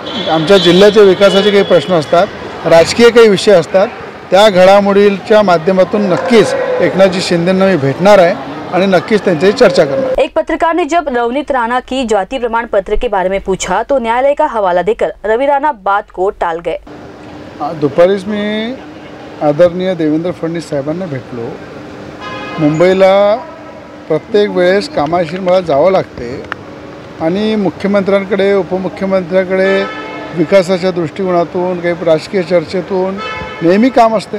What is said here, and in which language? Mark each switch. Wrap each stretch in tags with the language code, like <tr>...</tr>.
<mr>आमच्या जिल्ह्याच्या विकासाचे काही प्रश्न असतात, राजकीय काही विषय असतात, त्या घडामोडींच्या माध्यमातून नक्कीच एकनाथजी शिंदेंना मी भेटणार आहे आणि नक्कीच त्यांच्याशी चर्चा करणार।</mr> <hi>एक पत्रकार ने जब नवनीत राणा की जाति प्रमाण पत्र के बारे में पूछा तो न्यायालय का हवाला देकर रवि राणा बात को टाल गए।</hi> <mr>दुपारीच मी आदरणीय देवेंद्र फडणवीस साहेबांना भेटलो। मुंबईला प्रत्येक वेळेस कामाशी मला जावं लागते आणि मुख्यमंत्र्यांकडे, उपमुख्यमंत्र्यांकडे विकासाच्या दृष्टिकोनातून, काही राजकीय चर्चेतून नेहमी काम असते।</mr>